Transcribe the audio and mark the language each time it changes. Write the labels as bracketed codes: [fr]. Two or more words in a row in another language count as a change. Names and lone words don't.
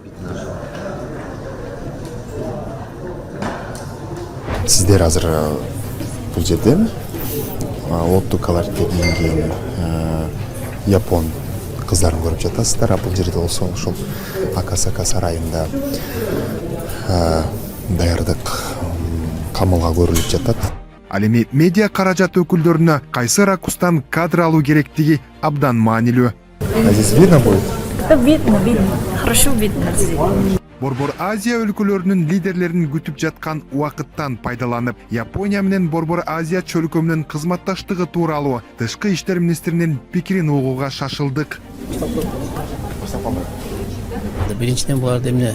[ky] Сиздер азыр бул жерде оттуу колоритке кийинген япон кыздарын көрүп жатасыздар. Бул жерде болсо ошол Акасака сарайында даярдык камылга көрүлүп жатат. Ал эми медиа каражат өкүлдөрүнө кайсы ракурстан кадр алуу керектиги абдан маанилүү. [ru] Здесь видно будет? Видно. Хорошо видно. [ky] Борбор Азия өлкөлөрүнүн лидерлерин күтүп жаткан убакыттан пайдаланып, Япония менен Борбор Азия чөлкөмүнүн кызматташтыгы тууралуу тышкы иштер министринин пикирин угууга шашылдык. Биринчиден булар эмне?